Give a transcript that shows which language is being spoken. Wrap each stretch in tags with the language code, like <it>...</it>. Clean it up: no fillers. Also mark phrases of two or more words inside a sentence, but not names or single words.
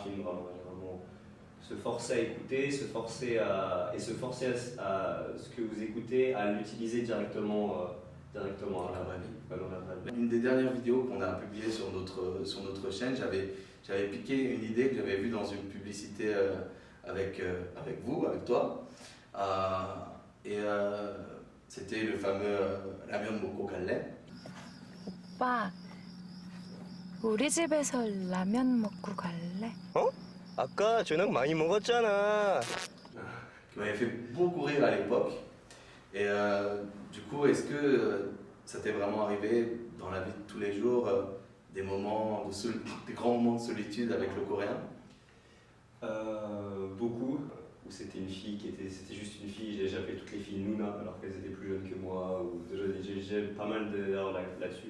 <fr>Film, vraiment, se forcer à écouter, se forcer à ce que vous écoutez, à l'utiliser directement Dans la vraie vie. dans la vraie vie. Une des dernières vidéos qu'on a publiées sur notre chaîne, j'avais piqué une idée que j'avais vue dans une publicité avec toi. C'était le fameux</fr> <ko>라면 먹고 갈래? 오빠, 우리 집에서 라면 먹고 갈래? 아까 저녁 많이 먹었잖아.</ko> <fr>Qui m'avait fait beaucoup rire à l'époque. Et du coup, est-ce que ça t'est vraiment arrivé dans la vie de tous les jours, des grands moments de solitude avec le coréen? Beaucoup, où c'était c'était juste une fille, j'ai appelé toutes les filles Nuna alors qu'elles étaient plus jeunes que moi, ou j'ai pas mal d'erreurs là-dessus.</fr>